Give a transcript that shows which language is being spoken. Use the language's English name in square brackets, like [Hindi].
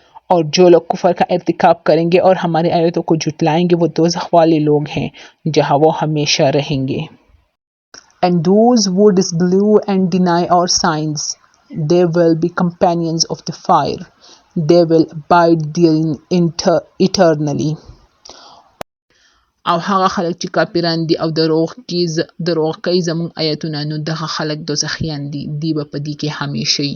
[Hindi] और जो लोग कुफर का इर्तिकाब करेंगे और हमारी आयतों को जुटलाएंगे वो दोज़ख वाले लोग हैं जहां वो हमेशा रहेंगे. [English] And those who disbelieve and deny our signs, they will be companions of the fire. They will abide therein eternally. [Pashto] او هغه خلک چې کافران دي او دروغ کوي زموږ آیتونه نو دغه خلک دوزخیان دي، دی به په دې کې همیشه وي.